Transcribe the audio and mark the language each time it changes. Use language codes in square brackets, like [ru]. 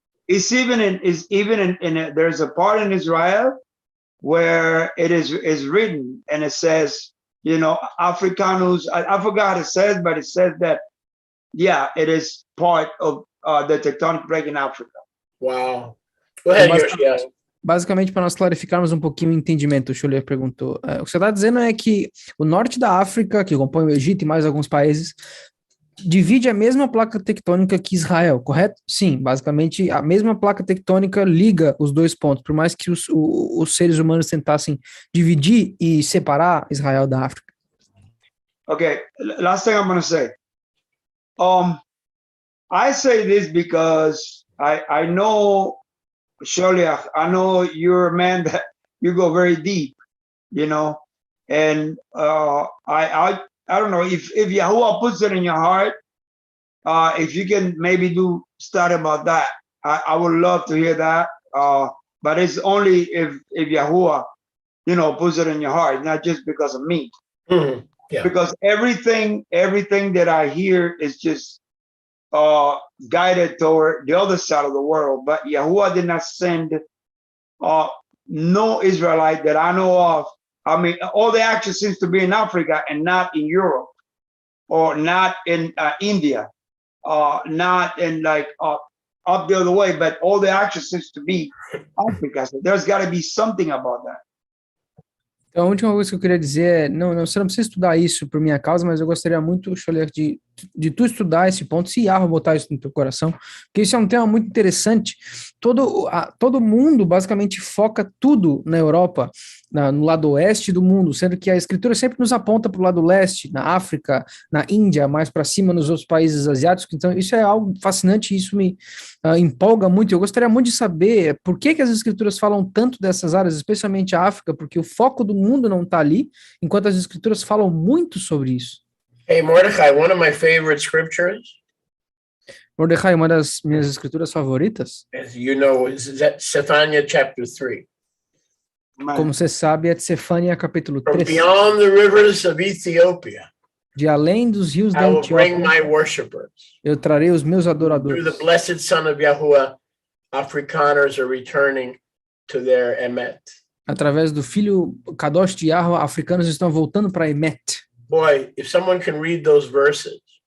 [en] It's even in there's a part in Israel where it is written, and it says, Africanus, I forgot how it says, but it says that, yeah, it is part of the tectonic plate in Africa. Wow. Go ahead, Mas- Yoshi. [pt] Basicamente, para nós clarificarmos um pouquinho o entendimento, o Schuller perguntou. O que você está dizendo é que o norte da África, que compõe o Egito e mais alguns países, divide a mesma placa tectônica que Israel, correto? Sim, basicamente a mesma placa tectônica liga os dois pontos, por mais que os seres humanos tentassem dividir e separar Israel da África. [en] Okay, last thing I'm going to say. I say this because I know, Sholiach, I know you're a man that you go very deep, you know, and I don't know if Yahuwah puts it in your heart, if you can maybe do study about that. I would love to hear that. But it's only if Yahuwah, you know, puts it in your heart, not just because of me. Mhm. Yeah. Because everything that I hear is just guided toward the other side of the world. But Yahuwah did not send no Israelite that I know of. I mean, all the action seems to be in Africa and not in Europe, or not in India, not in like up the other way. But all the action seems to be Africa. So there's got to be something about that. [pt] Então, a última coisa que eu queria dizer é, não, você não precisa estudar isso por minha causa, mas eu gostaria muito, Scholler, de tu estudar esse ponto, se Yahweh botar isso no teu coração, porque isso é um tema muito interessante. Todo mundo basicamente foca tudo na Europa, no lado oeste do mundo, sendo que a escritura sempre nos aponta para o lado leste, na África, na Índia, mais para cima nos outros países asiáticos. Então isso é algo fascinante e isso me empolga muito. Eu gostaria muito de saber por que as escrituras falam tanto dessas áreas, especialmente a África, porque o foco do mundo não está ali, enquanto as escrituras falam muito sobre isso. [en] Hey, Mordecai, one of my favorite scriptures, [pt] Mordecai, uma das minhas escrituras favoritas, [en] as you know, is Zephaniah chapter 3. [pt] como você sabe, é de Sefania capítulo [en] From [pt] 3. [en] beyond the rivers of Ethiopia, [pt] De além dos rios da [en] I will bring [pt] Etiópia, [en] my worshipers. [pt] eu trarei os meus [en] Through [pt] adoradores. [en] the blessed Son of Yahuwah, Afrikaners are returning to their Emet. [pt] Através do filho Kadosh de Yahweh, africanos estão voltando para Emet. [en] Boy, if someone can read those verses,